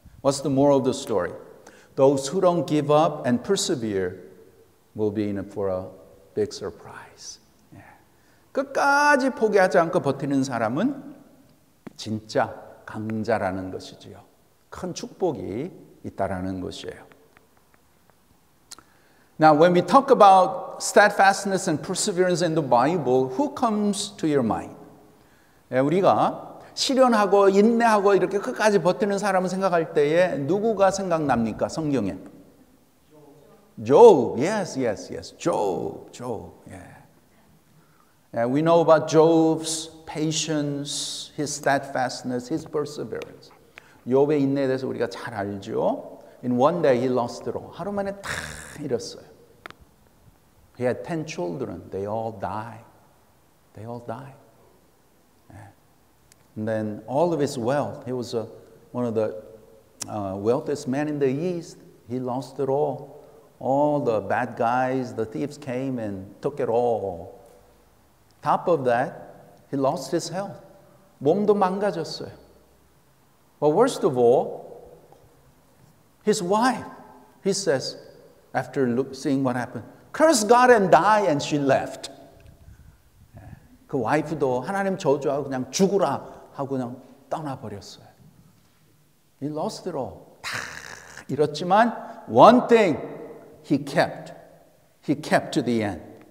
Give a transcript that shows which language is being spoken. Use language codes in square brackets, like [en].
[en] What's the moral of the story? Those who don't give up and persevere will be in it for a big surprise. [ko] 예. 끝까지 포기하지 않고 버티는 사람은 진짜 강자라는 것이지요. 큰 축복이 있다라는 것이에요. [en] Now, when we talk about steadfastness and perseverance in the Bible, who comes to your mind? [ko] 우리가 실현하고 인내하고 이렇게 끝까지 버티는 사람을 생각할 때에 누구가 생각납니까? 성경에. Job. [en] Yes. [ko] Job. [en] Yeah. We know about Job's patience, his steadfastness, his perseverance. [ko] 욥의 인내에 대해서 우리가 잘 알죠. [en] In one day he lost it all. [ko] 하루 만에 다 잃었어요. [en] He had 10 children. They all died. And then all of his wealth, he was one of the wealthiest men in the East. He lost it all. All the bad guys, the thieves came and took it all. Top of that, he lost his health. [ko] 몸도 망가졌어요. [en] But worst of all, his wife, he says, after seeing what happened, curse God and die, and she left. [ko] 그 와이프도 하나님 저주하고 그냥 죽으라 하고 그냥 떠나버렸어요. [en] He lost it all. [ko] 다 잃었지만 [en] one thing he kept to the end.